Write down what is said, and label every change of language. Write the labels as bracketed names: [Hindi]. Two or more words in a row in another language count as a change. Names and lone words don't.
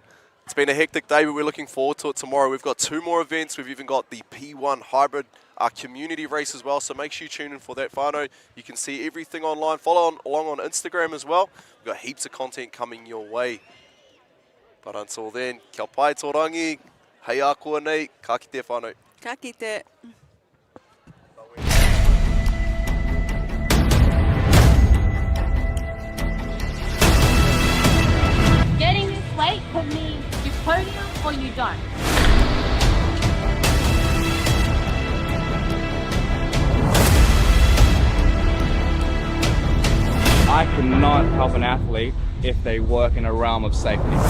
[English] It's been a hectic day, but we're looking forward to it tomorrow. We've got 2 more events. We've even got the P1 Hybrid community race as well, so make sure you tune in for that, whānau. You can see everything online. Follow along on Instagram as well. We've got heaps of content coming your way. But until then, [Māori] kia pai tō rangi, hei a kua nei, ka kite whānau. Ka kite. [English] Getting this late could mean you podium or you don't. I cannot help an athlete if they work in a realm of safety.